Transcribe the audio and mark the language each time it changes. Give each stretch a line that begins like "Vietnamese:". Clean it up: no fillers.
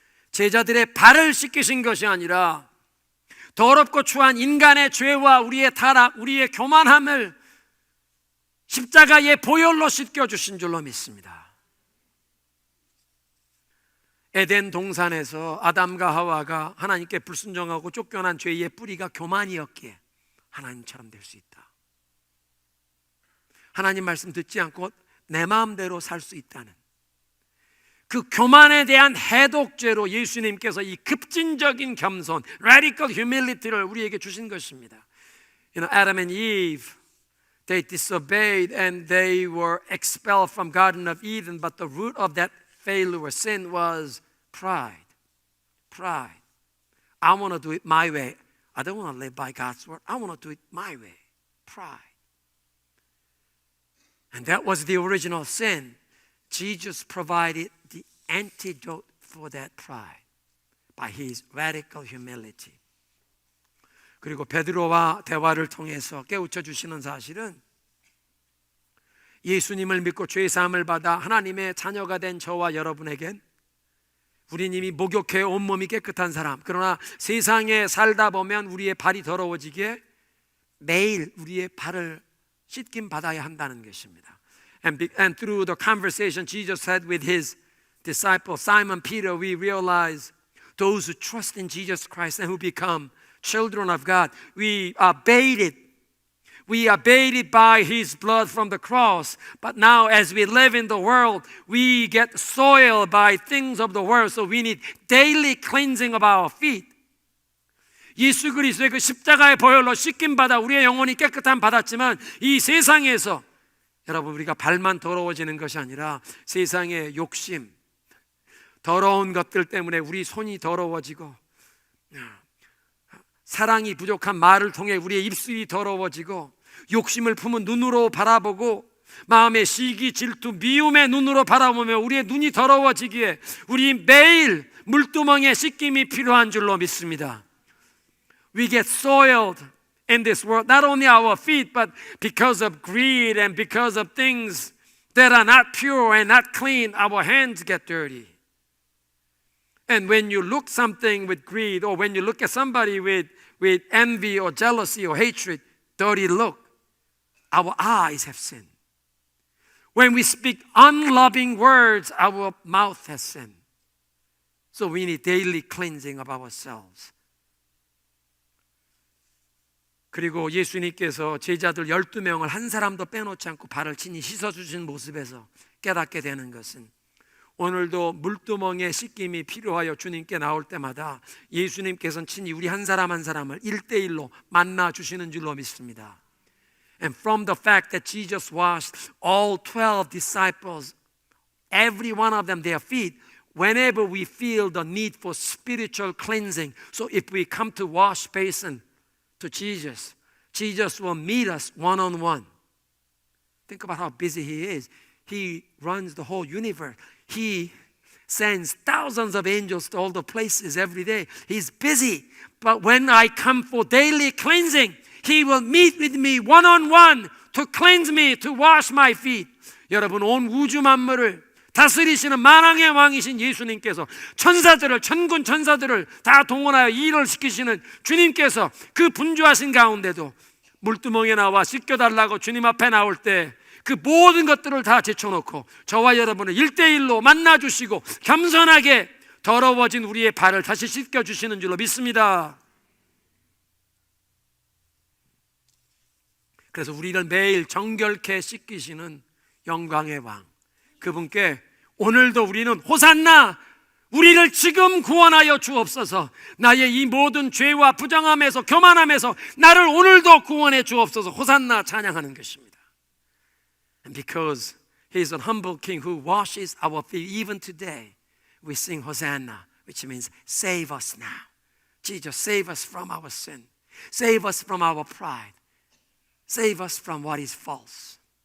Korean: 제자들의 발을 씻기신 것이 아니라 더럽고 추한 인간의 죄와 우리의 타락, 우리의 교만함을 십자가의 보혈로 씻겨주신 줄로 믿습니다. 에덴 동산에서 아담과 하와가 하나님께 불순종하고 쫓겨난 죄의 뿌리가 교만이었기에 하나님처럼 될 수 있다. 하나님 말씀 듣지 않고 내 마음대로 살 수 있다는 그 교만에 대한 해독죄로 예수님께서 이 급진적인 겸손,
English: radical humility
Korean: 를 우리에게 주신 것입니다.
English: You know, Adam and Eve, they disobeyed and they were expelled from Garden of Eden, but the root of that failure or sin was pride. Pride. I want to do it my way. I don't want to live by God's word. I want to do it my way. Pride. And that was the original sin. Jesus provided the antidote for that pride by his radical humility.
Korean: 그리고 베드로와 대화를 통해서 깨우쳐 주시는 사실은 예수님을 믿고 죄 사함을 받아 하나님의 자녀가 된 저와 여러분에겐 우린 이미 목욕해 온몸이 깨끗한 사람, 그러나 세상에 살다 보면 우리의 발이 더러워지기에 매일 우리의 발을 씻김 받아야 한다는 것입니다.
English: And through the conversation Jesus had with his disciple Simon Peter, we realize those who trust in Jesus Christ and who become children of God, we are bathed by his blood from the cross. But now as we live in the world, we get soiled by things of the world. So we need daily cleansing of our feet.
Korean: 예수 그리스도의 그 십자가의 보혈로 씻김 받아 우리의 영혼이 깨끗함 받았지만 이 세상에서 여러분 우리가 발만 더러워지는 것이 아니라 세상의 욕심, 더러운 것들 때문에 우리 손이 더러워지고 사랑이 부족한 말을 통해 우리의 입술이 더러워지고 욕심을 품은 눈으로 바라보고 마음의 시기, 질투, 미움의 눈으로 바라보며 우리의 눈이 더러워지기에 우리 매일 물두멍에 씻김이 필요한 줄로 믿습니다.
English: We get soiled in this world, not only our feet, but because of greed and because of things that are not pure and not clean, our hands get dirty. And when you look something with greed, or when you look at somebody with envy or jealousy or hatred, dirty look, our eyes have sinned. When we speak unloving words, our mouth has sinned. So we need daily cleansing of ourselves.
Korean: 그리고 예수님께서 제자들 12명을 한 사람도 빼놓지 않고 발을 친히 씻어주신 모습에서 깨닫게 되는 것은, 오늘도 물두멍에 씻김이 필요하여 주님께 나올 때마다 예수님께서는 친히 우리 한 사람 한 사람을 1대1로 만나 주시는 줄로 믿습니다.
English: And from the fact that Jesus washed all 12 disciples, every one of them, their feet, whenever we feel the need for spiritual cleansing, so if we come to wash basin to Jesus, Jesus will meet us one-on-one. Think about how busy He is. He runs the whole universe. He sends thousands of angels to all the places every day. He's busy. But when I come for daily cleansing, He will meet with me one-on-one to cleanse me, to wash my feet.
Korean: 여러분, 온 우주 만물을 다스리시는 만왕의 왕이신 예수님께서 천사들을, 천군 천사들을 다 동원하여 일을 시키시는 주님께서 그 분주하신 가운데도 물두멍에 나와 씻겨달라고 주님 앞에 나올 때 그 모든 것들을 다 제쳐놓고 저와 여러분을 1대1로 만나주시고 겸손하게 더러워진 우리의 발을 다시 씻겨주시는 줄로 믿습니다. 그래서 우리를 매일 정결케 씻기시는 영광의 왕, 그분께 오늘도 우리는 호산나, 우리를 지금 구원하여 주옵소서, 나의 이 모든 죄와 부정함에서 교만함에서 나를 오늘도 구원해 주옵소서, 호산나 찬양하는 것입니다.
English: And because He is a humble King who washes our feet even today, we sing Hosanna, which means save us now. Jesus, save us from our sin. Save us from our pride. Save us from what is false.